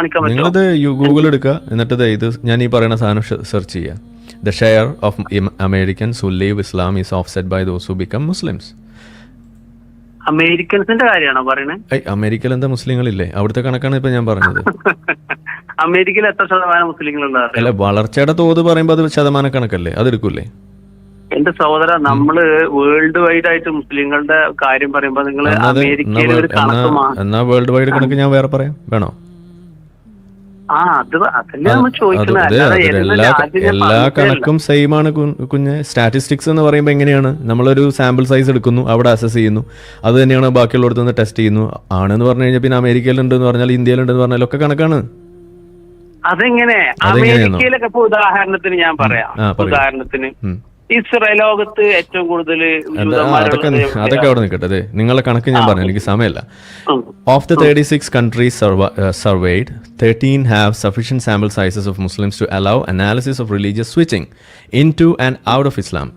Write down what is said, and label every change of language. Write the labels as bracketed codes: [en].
[ml] നിങ്ങളത് ഗൂഗിൾ എടുക്കുക, എന്നിട്ട് ഇത് ഞാൻ ഈ പറയുന്ന സാധനം സെർച്ച് ചെയ്യുക. [en] The share of Americans who leave Islam is offset by those who become Muslims. [ml] അമേരിക്കൻസിന്റെ കാര്യമാണോ പറയുന്നത്? അമേരിക്കയിൽ എന്താ മുസ്ലിങ്ങളില്ലേ? അവിടുത്തെ കണക്കാണ് ഇപ്പൊ ഞാൻ പറഞ്ഞത്. അമേരിക്കയിൽ എത്ര ശതമാനം മുസ്ലിങ്ങളുണ്ട്? അല്ല, വളർച്ചയുടെ തോത് പറയുമ്പോൾ അത് ശതമാന കണക്കല്ലേ, അതെടുക്കൂലേ? എന്റെ സഹോദര, നമ്മള് വേൾഡ് വൈഡ് ആയിട്ട് മുസ്ലിങ്ങളുടെ കാര്യം പറയുമ്പോ നിങ്ങൾ അമേരിക്കയിൽ ഒരു കണക്ക്. എന്നാ വേൾഡ് വൈഡ് കണക്ക് ഞാൻ വേറെ പറയാം, വേണോ? അതല്ലേ നമ്മൾ ചോദിക്കുന്നത്. അല്ലാതെ ഏതെങ്കിലും രാജ്യം ഞാൻ എല്ലാ കണക്കും സെയിം ആണ് കുഞ്ഞ്. സ്റ്റാറ്റിസ്റ്റിക്സ് എന്ന് പറയുമ്പോൾ എങ്ങനെയാണ്, നമ്മളൊരു സാമ്പിൾ സൈസ് എടുക്കുന്നു, അവിടെ അസസ് ചെയ്യുന്നു, അത് തന്നെയാണ് ബാക്കിയുള്ളടത്ത് നിന്ന് ടെസ്റ്റ് ചെയ്യുന്നു. ആണെന്ന് പറഞ്ഞു കഴിഞ്ഞാൽ പിന്നെ അമേരിക്കയിലുണ്ടെന്ന് പറഞ്ഞാൽ ഇന്ത്യയിലുണ്ടെന്ന് പറഞ്ഞാൽ ഒക്കെ കണക്കാണ്. അതെങ്ങനെ അമേരിക്കയിലൊക്കെ ഇപ്പൊ ഉദാഹരണത്തിന് ഞാൻ പറയാം. ഉദാഹരണത്തിന് ഇസ്രായേൽ ലോകത്ത് ഏറ്റവും കൂടുതൽ അതൊക്കെ അവിടെ നിൽക്കട്ടെ. നിങ്ങളെ കണക്ക് ഞാൻ പറഞ്ഞു, എനിക്ക് സമയമല്ല. [en] Of the 36 countries surveyed, 13 have sufficient sample sizes of Muslims to allow analysis of religious switching into and out of Islam.